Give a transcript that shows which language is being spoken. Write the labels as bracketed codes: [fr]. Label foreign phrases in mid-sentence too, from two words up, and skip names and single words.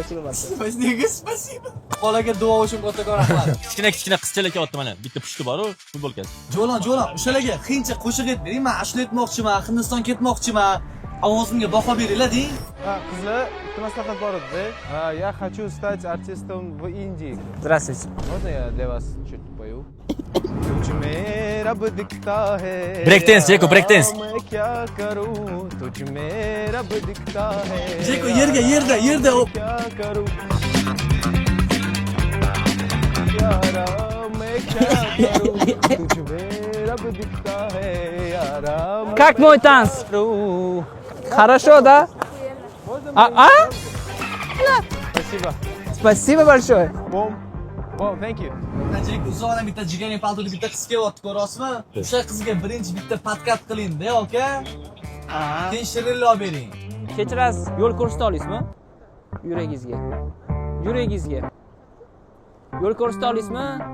[uz] Bolaga duo uchun kattakon rahmat. Kichkina qizchalar kelyapti mana. Bitta pushti bor-ku, futbolkasi. Jo'lon, o'shalarga qiyincha qo'shiq aytmang. Men ashula aytmoqchiman, Hindiston ketmoqchiman. Ovozimga baho beringlar deng. Ha, qizlar, bitta maslahat bor edi. Ha, [ru] я хочу стать артистом в Индии. Здравствуйте. Можно я для вас чуть пою? [hi] तुझ में रब दिखता है [en] Break dance, Jeko, break dance. [hi] मैं क्या करूं तुझ में रब दिखता है [uz] Jeko, yerda. [hi] क्या करूं यारा मैं क्या करूं तुझ में रब दिखता है यारा [ru] Как мой танц? Хорошо, да? А? спасибо Спасибо большое. [en] бом thank you [uz] Jeko, uzoqdan bitta jigarli paltoli bitta qiz kelyapti, ko'rasizmi? O'sha qizga birinchi bitta podkat qiling-da, aka. Keyin shirinlik olib bering. Kechirasiz, yo'l ko'rsata olasizmi? Yuragingizga. Yo'l ko'rsata olasizmi?